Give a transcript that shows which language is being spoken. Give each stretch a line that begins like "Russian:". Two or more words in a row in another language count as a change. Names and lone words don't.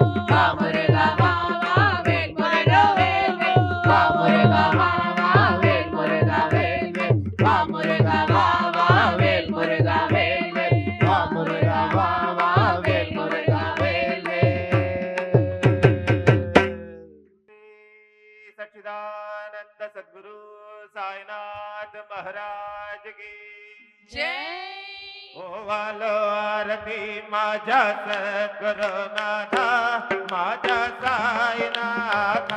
Tamil: வா முருகா வா வா வேல் முருகா வேல் வேல். வா முருகா வா வா வேல் முருகா வேல் வேல். வா முருகா வா வா வேல் முருகா வேல் வேல். வா முருகா வா வா வேல் முருகா வேல் வேல்.
Hindi: सच्चिदानंद सद्गुरु साईनाथ महाराज की जय.
Marathi: ओ वालो आरती माझ्या सद्गुरुनाथा माझ्या साईनाथा.